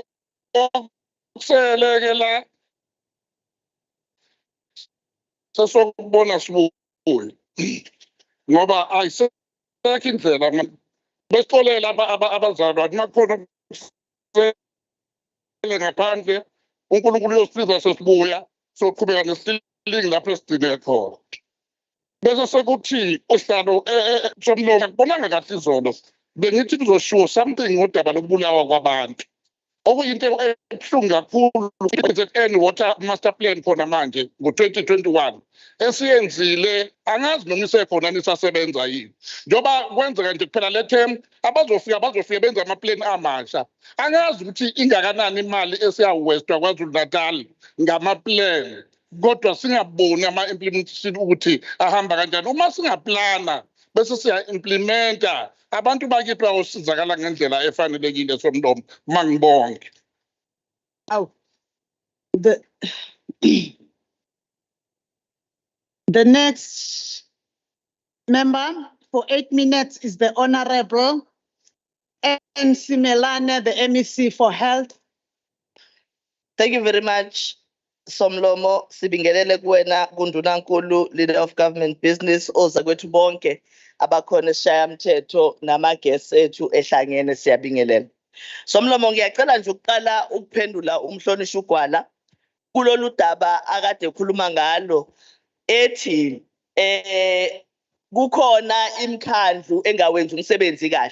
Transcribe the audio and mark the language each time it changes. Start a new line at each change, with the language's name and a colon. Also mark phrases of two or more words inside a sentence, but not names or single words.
Zulu: Okuseleke la sesokubona sibuye ngoba ayisekho indlela besixolela abazalwane makukhona ngaphandle uNkulunkulu uyosiza sesibuya soqhubeka nesililingi lapho esigcine khona. Bese sekuthi uhlalo somlomo akubonanga kahle izolo, bengithi kuzoshiwo something ngodaba lokubulawa kwabantu, okuyinto ebuhlungu kakhulu. I-ZN Water Master Plan khona manje ngo-2021 esiyenzile, angazi noma isekhona nisasebenza yini, njengoba kwenzeka nje kuphela le term bazofika benza amaplani amasha. Angazi ukuthi ingakanani imali esiyawestwa KwaZulu-Natal ngamaplani, kodwa singaboni ama-implementation ukuthi ahamba kanjani. Uma singaplana bese siya-implementa, abantu bakithi bayosizakala ngendlela efanelekile somlomo. Mangibonge.
English: The next member for 8 minutes is the Honorable Simelane, the MEC for Health. Thank you very much,
Zulu: Somlomo. Sibingelele kuwena kundunankulu,
English: Leader of Government Business,
Zulu: ozakwethu bonke abakhona esishayamthetho nama-guests ethu ehlangene, siyabingelela. Somlomo, ngiyacela nje ukuqala ukuphendula umhlonishwa uGwala kulolu daba akade ekhuluma ngalo ethi kukhona imikhandlu engawenzi umsebenzi kahle.